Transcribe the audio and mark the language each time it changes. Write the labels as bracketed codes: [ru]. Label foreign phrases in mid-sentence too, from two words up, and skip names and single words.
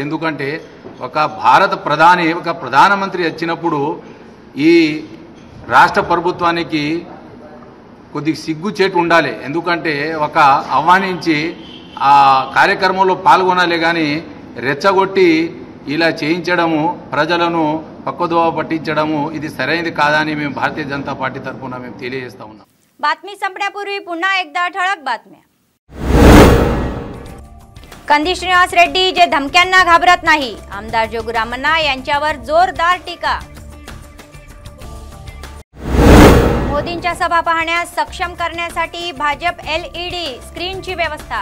[te] ఎందుకంటే ఒక ప్రధానమంత్రి వచ్చినప్పుడు ఈ రాష్ట్ర ప్రభుత్వానికి కొద్దిగా సిగ్గుచేటు ఉండాలి। ఎందుకంటే ఒక ఆహ్వానించి ఆ కార్యక్రమంలో పాల్గొనాలి కానీ రెచ్చగొట్టి ఇలా చేయించడము, ప్రజలను పక్కదోవ పట్టించడము ఇది సరైనది కాదని మేము భారతీయ జనతా పార్టీ తరఫున మేము తెలియజేస్తా ఉన్నాం। [mr] बातमी संपण्यापूर्वी पुन्हा एकदा ठळक बातम्या। कंदी श्रीनिवास रेड्डी जे धमक्यांना घाबरत नाही, आमदार जोगुरामन्ना यांच्यावर जोरदार टीका। मोदींच्या सभा पाहण्यास सक्षम करण्यासाठी भाजप LED स्क्रीनची व्यवस्था।